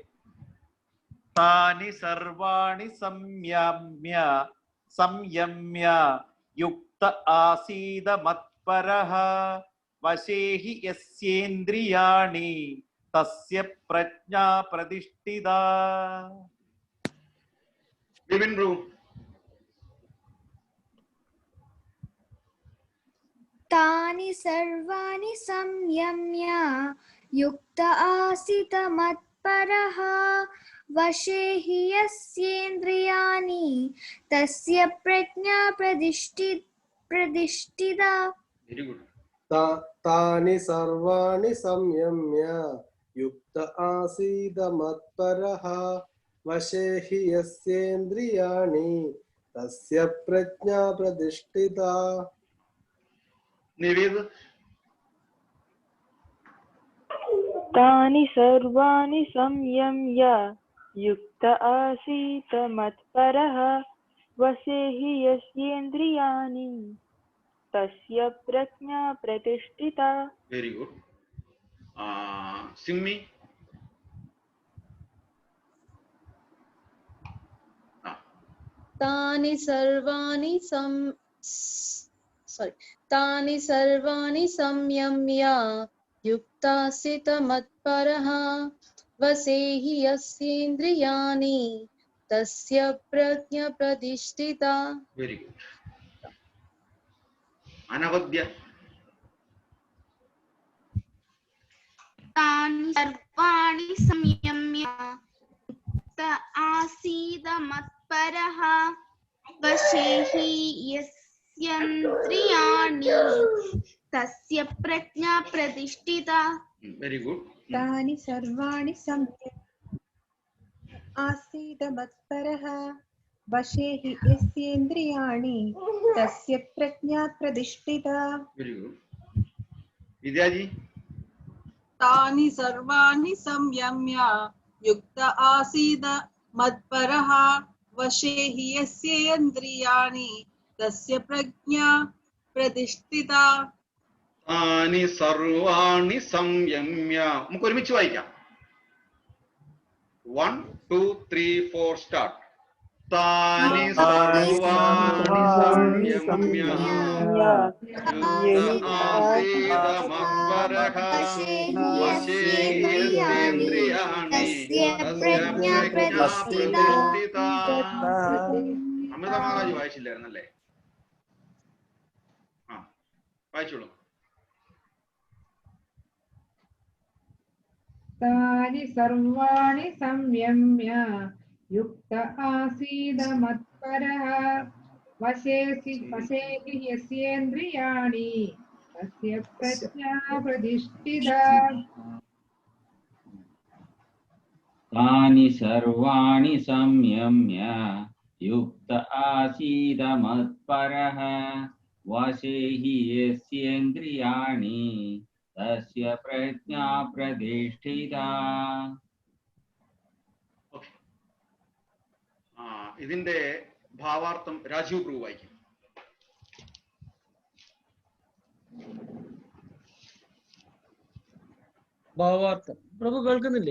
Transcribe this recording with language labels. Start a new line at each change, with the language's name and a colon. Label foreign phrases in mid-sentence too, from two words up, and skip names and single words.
Sanskrit: താനി സർവാണി സംയമ്യ യുക്ത ആസീത മത്പരഃ വശേഹി യസ്യേന്ദ്രിയാണി തസ്യ പ്രജ്ഞാ പ്രതിഷ്ഠിത.
Malayalam: വിപിൻ പ്രഭു.
Sanskrit: तानि सर्वाणि संयम्य युक्त आसीत मत्परः वशे हि यस्येन्द्रियाणि तस्य प्रज्ञा प्रतिष्ठिता.
English: very good.
Sanskrit: तानि सर्वाणि संयम्य युक्त आसीद मत्परः वशे हि यस्येन्द्रियाणि तस्य प्रज्ञा प्रतिष्ठिता.
Malayalam: നിവേദ്.
Sanskrit: तानि सर्वाणि संयम्य युक्त आसीत मत्परः वशे हि यस्येन्द्रियाणि तस्य प्रज्ञा प्रतिष्ठिता.
English: very good. സിമ്മി.
Sanskrit: तानि सर्वाणि संयम्य युक्तासित मत्परः वसे हि यस्येन्द्रियाणि तस्य प्रज्ञा प्रतिष्ठिता.
English: very good. അനവദ്യ.
Sanskrit: तानि सर्वाणि संयम्य युक्त आसीद मत्परः वशे हि यस्येन्द्रियाणि तस्य प्रज्ञा प्रतिष्ठिता.
English: very good.
Sanskrit: तानि सर्वाणि संयम्य आसीद मत्परः वशे हि यस्येन्द्रियाणि तस्य प्रज्ञा प्रतिष्ठिता.
English: very good. വിദ്യാജി.
Sanskrit: तानि सर्वाणि संयम्य युक्त आसीद मत्परः वशे हि यस्येन्द्रियाणि तस्य प्रज्ञा प्रतिष्ठिता. താനി സർവാണി സംയമ്യ.
Malayalam: നമുക്ക് ഒരുമിച്ച് വായിക്കാം. 1 2 3 4 സ്റ്റാർട്ട്.
Sanskrit: താനി സർവാണി സംയമ്യ യുക്ത ആസീത മത്പരഃ വശേ യസ്യേന്ദ്രിയാണി തസ്യ പ്രജ്ഞാ പ്രതിഷ്ഠിത.
Malayalam: അമൃതമാലാജി വായിച്ചില്ലായിരുന്നല്ലേ? ആ, വായിച്ചോളൂ.
Sanskrit: तानि सर्वाणि संयम्य युक्त आसीद मत्परः वशे हि यस्येन्द्रियाणि तस्य प्रज्ञा प्रतिष्ठिता. तानि सर्वाणि संयम्य युक्त आसीद मत्परः वशे हि यस्येन्द्रियाणि तस्य प्रज्ञा प्रतिष्ठिता.
Malayalam: ഇതിന്റെ ഭാവാർത്ഥം രാജീവ് പ്രഭു വായിക്കും. ഭാവാർത്ഥം പ്രഭു കേൾക്കുന്നില്ലേ?